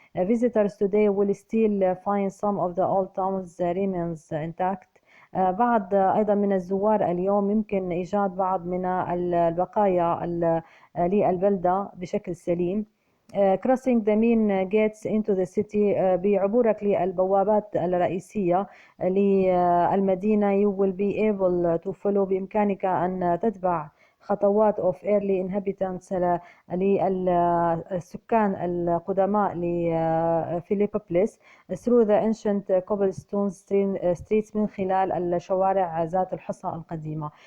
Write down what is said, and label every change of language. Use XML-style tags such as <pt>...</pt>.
<en>Visitors today will still find some of the old town's remains intact.</en> <ar>بعض أيضا من الزوار اليوم يمكن إيجاد بعض من البقايا للبلدة بشكل سليم.</ar> <en>Crossing the main gates into the city،</en> <ar>بعبورك للبوابات الرئيسية للمدينة</ar> <en>you will be able to follow،</en> <ar>بإمكانك أن تتبع خطوات</ar> <en>of early inhabitants</en> <ar>للسكان القدماء لفيليبوبوليس</ar> <en>through the ancient cobblestone streets،</en> <ar>من خلال الشوارع ذات الحصى القديمة.</ar>